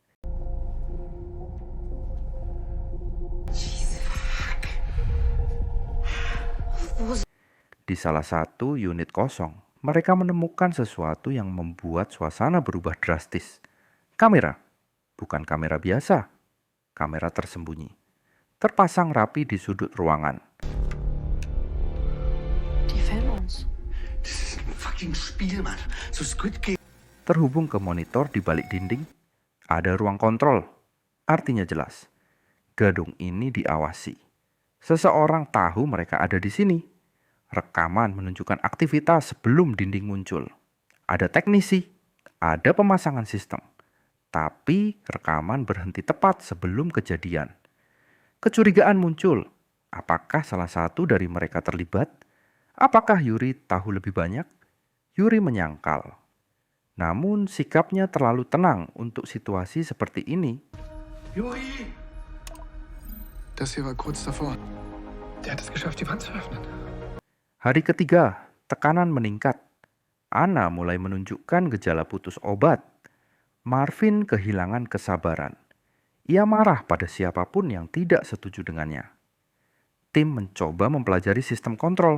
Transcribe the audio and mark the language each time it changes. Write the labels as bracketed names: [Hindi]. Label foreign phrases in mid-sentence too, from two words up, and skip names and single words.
[Indonesian] Di salah satu unit kosong, mereka menemukan sesuatu yang membuat suasana berubah drastis. Kamera, bukan kamera biasa, kamera tersembunyi, terpasang rapi di sudut ruangan. [German] Die filmen uns. Das ist ein fucking Spiel, Mann. So Squid Game. [Indonesian] Terhubung ke monitor di balik dinding, ada ruang kontrol. Artinya jelas, gedung ini diawasi. Seseorang tahu mereka ada di sini. Rekaman menunjukkan aktivitas sebelum dinding muncul. Ada teknisi, ada pemasangan sistem. Tapi rekaman berhenti tepat sebelum kejadian. Kecurigaan muncul. Apakah salah satu dari mereka terlibat? Apakah Yuri tahu lebih banyak? Yuri menyangkal. Namun sikapnya terlalu tenang untuk situasi seperti ini. Juri! [German] Das hier war kurz davor. Der hat es geschafft, die Wand zu öffnen. [Indonesian] Hari ketiga, tekanan meningkat. Anna mulai menunjukkan gejala putus obat. Marvin kehilangan kesabaran. Ia marah pada siapapun yang tidak setuju dengannya. Tim mencoba mempelajari sistem kontrol.